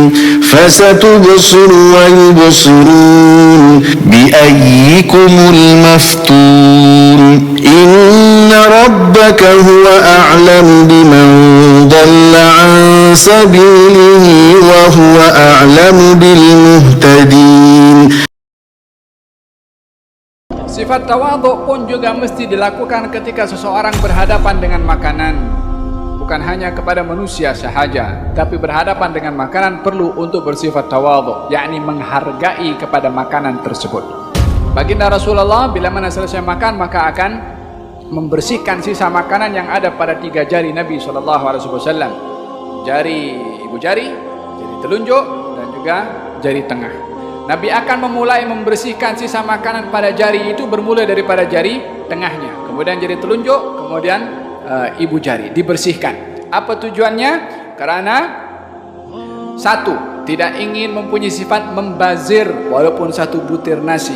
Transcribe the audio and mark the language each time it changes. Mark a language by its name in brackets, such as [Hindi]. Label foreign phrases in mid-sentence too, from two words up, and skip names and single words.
[Arabic] فستبصر ويبصرون بأيكم المفتون. إن ربك هو أعلم بمن ضل عن سبيله وهو أعلم بالمهتدين. [Malay] Sifat tawadhu pun juga mesti dilakukan ketika seseorang berhadapan dengan makanan. Bukan hanya kepada manusia sahaja, tapi berhadapan dengan makanan perlu untuk bersifat tawadhu, yakni menghargai kepada makanan tersebut. Baginda Rasulullah bila mana selesai makan maka akan membersihkan sisa makanan yang ada pada 3 jari Nabi SAW. Jari ibu jari, jari telunjuk dan juga jari tengah. Nabi akan memulai membersihkan sisa makanan pada jari itu bermula daripada jari tengahnya, kemudian jari telunjuk, kemudian ibu jari dibersihkan. Apa tujuannya? Karena satu, tidak ingin mempunyai sifat membazir walaupun satu butir nasi.